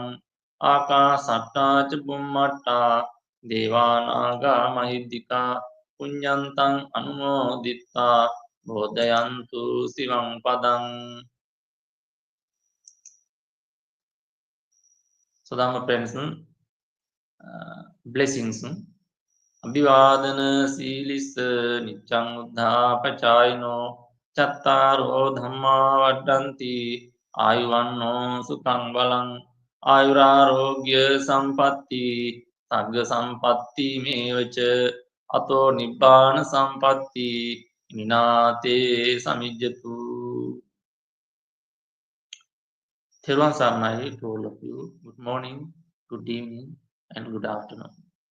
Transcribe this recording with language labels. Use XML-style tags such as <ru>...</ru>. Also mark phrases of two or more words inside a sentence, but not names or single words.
<pi>Akasatta ca Bhummatta Devanaga Mahidika Punyantam Anumoditta Bodhayantu Sivam Padam.</pi> <en>So Dhamma friends, blessings.</en> <pi>Abhivadana Silis Nityang Uddha Pachayino Chattaro Dhamma Vaddanti Ayuvanno Sukhang Balang Ayurarogya Sampatti Sagga Sampatti Mevacha Ato Nibbana Sampatti Minate Samijjatu.</pi> <si>Thero Saranai</si> <en>to all of you. Good morning, good evening, and good afternoon.</en>